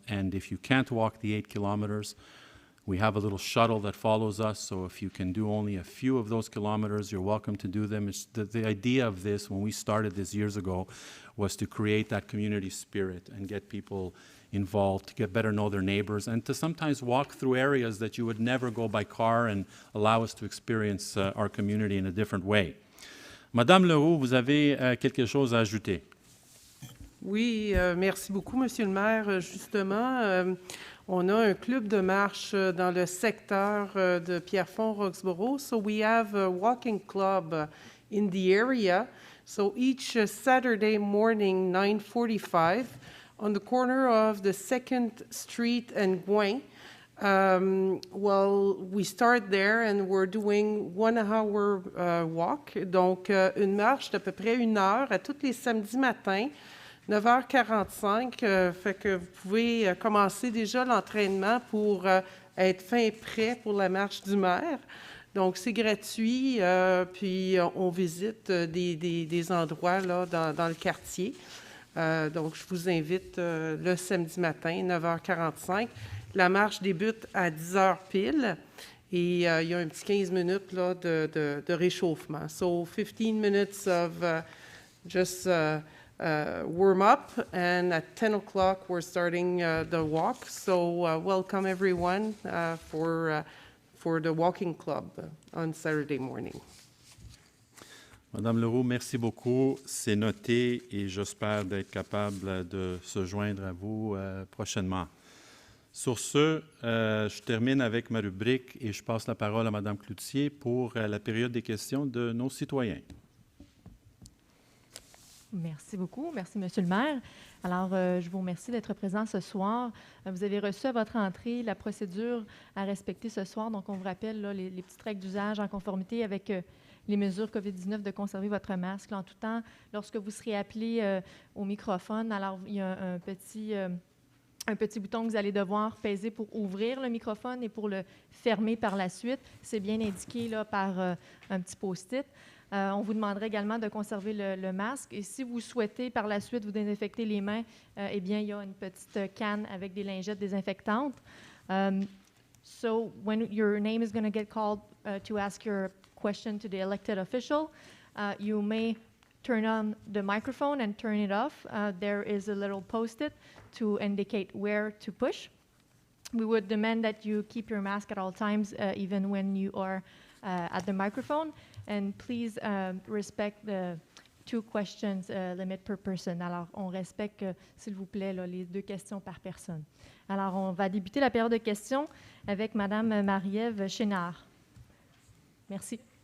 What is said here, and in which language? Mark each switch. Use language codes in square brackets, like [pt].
[en] And if you can't walk the 8 kilometers, we have a little shuttle that follows us, so if you can do only a few of those kilometers, you're welcome to do them. The idea of this, when we started this years ago, was to create that community spirit and get people involved, to get better know their neighbors, and to sometimes walk through areas that you would never go by car and allow us to experience our community in a different way. [fr] Madame Leroux, vous avez quelque chose à ajouter? Oui, merci beaucoup, Monsieur le maire. Justement, on a un club de marche dans le secteur de Pierrefonds-Roxboro. [en] So we have a walking club in the area. So each Saturday morning, 9:45, on the corner of the 2nd Street and Gouin. Well, we start there and we're doing 1 hour walk. [fr] Donc, une marche d'à peu près 1 heure à tous les samedis matins, 9h45. Fait que vous pouvez commencer déjà l'entraînement pour être fin et prêt pour la marche du maire. Donc, c'est gratuit, puis on visite des endroits là, dans le quartier. Donc, je vous invite le samedi matin, 9h45. La marche débute à 10h pile et il y a un petit 15 minutes là, de réchauffement. [en] So, 15 minutes of just warm up, and at 10 o'clock we're starting the walk. So, welcome everyone for the walking club on Saturday morning. [fr] Madame Leroux, merci beaucoup. C'est noté et j'espère d'être capable de se joindre à vous prochainement. Sur ce, je termine avec ma rubrique et je passe la parole à Madame Cloutier pour la période des questions de nos citoyens. Merci beaucoup. Merci, Monsieur le maire. Alors, je vous remercie d'être présent ce soir. Vous avez reçu à votre entrée la procédure à respecter ce soir. Donc, on vous rappelle là, les petites règles d'usage en conformité avec les mesures COVID-19 de conserver votre masque là, en tout temps. Lorsque vous serez appelé au microphone, alors il y a un petit bouton que vous allez devoir peser pour ouvrir le microphone et pour le fermer par la suite. C'est bien indiqué là, par un petit post-it. On vous demanderait également de conserver le masque. Et si vous souhaitez par la suite vous désinfecter les mains, eh bien, il y a une petite canne avec des lingettes désinfectantes. [en] So when your name is going to get called to ask your question to the elected official, you may turn on the microphone and turn it off. There is a little post-it to indicate where to push. We would demand that you keep your mask at all times, even when you are at the microphone. And please respect the 2 questions limit per person. [fr] Alors, on respecte, s'il vous plaît, là, les 2 questions par personne. Alors, on va débuter la période de questions avec Mme Marie-Ève Chénard. Merci.